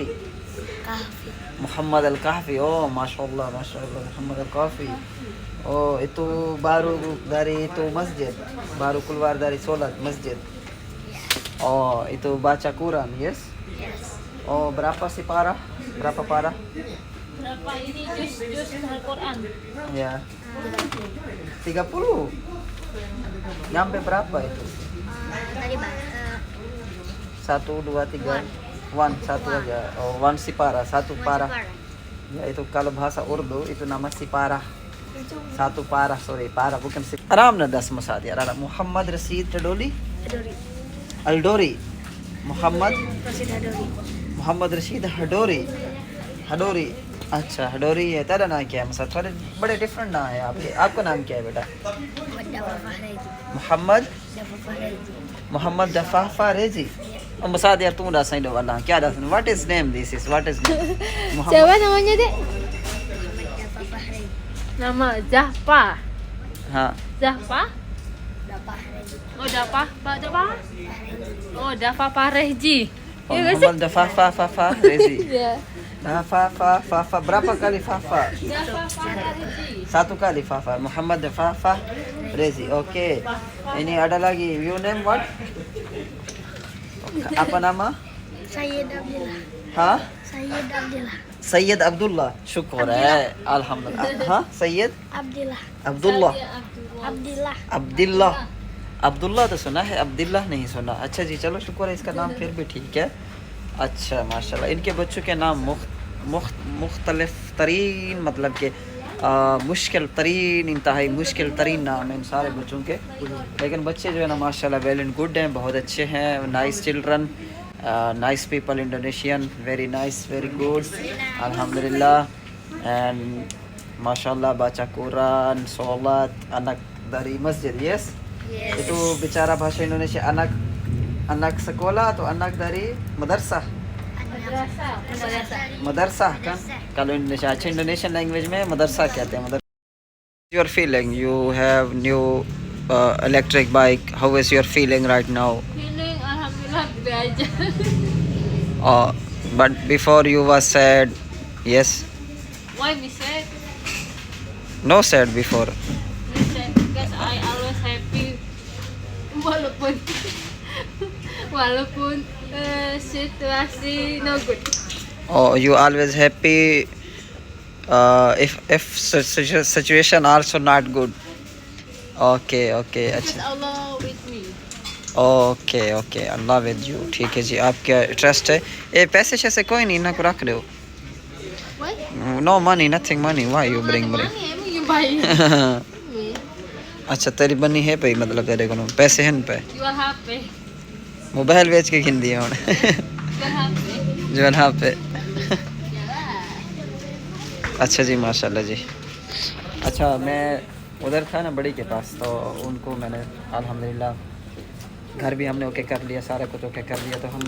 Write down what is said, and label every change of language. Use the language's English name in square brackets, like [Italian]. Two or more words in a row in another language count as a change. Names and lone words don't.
[Hindi] Kafi. मोहम्मद अल काफ़ी। ओ माशाल्लाह माशाल्लाह, मोहम्मद अल काफ़ी। [Indonesian] ओ itu baru dari itu masjid, baru keluar dari sholat masjid. Oh, itu baca Quran, yes? Yes. Oh, berapa sih parah? Berapa parah? Berapa ini jus Al-Quran? Ya, 30. Nyampe berapa itu? Tadi Pak. 1, 2, 3. 1, 1 aja. Oh, 1 sipara, 1 parah. Ya, itu kalau bahasa Urdu itu nama siparah. 1 parah, sorry, parah bukan sip. आराम ना 10 मसाद यार। मोहम्मद रशीद टडोली [Hindi] Hadori. अल्डोरी, मोहम्मद Rasid Hadori. मोहम्मद रशीद हडोरी। हडोरी, अच्छा हडोरी है। तेरा नाम क्या है? मतलब थोड़े बड़े डिफरेंट नाम है आपके। आपका नाम क्या है बेटा? Muhammad Dafa Fahreji. मोहम्मद Dafa Fahreji. मोहम्मद दफाफा रेजी। अब मसाद यार तुम दस दो वाला क्या दस? [English] What is name? This is what is [Indonesian] Siapa namanya dek? Muhammad Dafa Fahreji. Nama Zahpa. [Hindi] हाँ, [Indonesian] Zahpa? Dafa Fahreji. Oh Dafa, Pak Dafa? Fahreji. Oh Dafa Fahreji. [Hindi] और [Indonesian] Iya nggak sih? [Hindi] मोहम्मद दफाफा रेजी। [Indonesian] Iya. दफाफा berapa kali fafa? Dafa Fahreji. 1 kali fafa. Muhammad Fafa Rezi. Oke. Ini ada lagi. [English] You name what? [Indonesian] Apa nama? Sayyid Abdullah. [Hindi] हाँ? Sayyid Abdullah. सैयद अब्दुल्ला। शुक्र है, अल्हम्दुलिल्लाह। हाँ, सैयद Abdullah. अब्दुल्ला। Abdullah. अब्दुल्ला, अब्दुल्ला तो सुना है, अब्दुल्ला नहीं सुना। अच्छा जी, चलो शुक्र है, इसका नाम फिर भी ठीक है। अच्छा माशाल्लाह। इनके बच्चों के नाम मुख्तलिफ तरीन, मतलब कि मुश्किल तरीन, इंतहाई मुश्किल तरीन नाम है इन सारे बच्चों के। लेकिन बच्चे जो है ना माशाल्लाह [English] well and good [Hindi] हैं, बहुत अच्छे हैं। [English] nice children, nice people, Indonesian, very nice, very good, अल्हम्दुलिल्लाह। [Indonesian] एंड माशाल्लाह baca Quran, sholat, anak dari masjid, yes? [English] Yes. [Indonesian] Itu bicara bahasa Indonesia, anak sekolah atau anak dari madrasah? Madrasah kan? Kalau Indonesia, [Hindi] अच्छा Indonesian language में मदरसा कहते हैं। [English] मदरसा। Your feeling? You have new electric bike. How is your feeling right now? [Indonesian] Feeling alhamdulillah gede aja. [English] But before you was sad, yes? Why me sad? No sad before. Me sad because I always happy. [Indonesian] Walaupun situasi [English] no good. Oh, you always happy. If situation also not good. Okay, Because [Hindi] अच्छा। [English] Allah with me. OK Allah with you. [Hindi] ठीक है जी, आपका ट्रस्ट है। ये पैसे शैसे कोई नहीं ना को रख रहे हो? [English] Why? No money, nothing money, why you bring Money, emang you buy me. [Hindi] अच्छा, तेरी बनी है पे, मतलब तेरे को पैसे हैं पे? [Indonesian] Jual HP. [Hindi] मोबाइल बेच के खिंदी है [Indonesian] Jual HP. [Hindi] जो है पे। अच्छा जी, माशाल्लाह जी। अच्छा, मैं उधर था ना बड़ी के पास, तो उनको मैंने अल्हम्दुलिल्लाह घर भी हमने ओके कर लिया, सारा कुछ ओके कर लिया।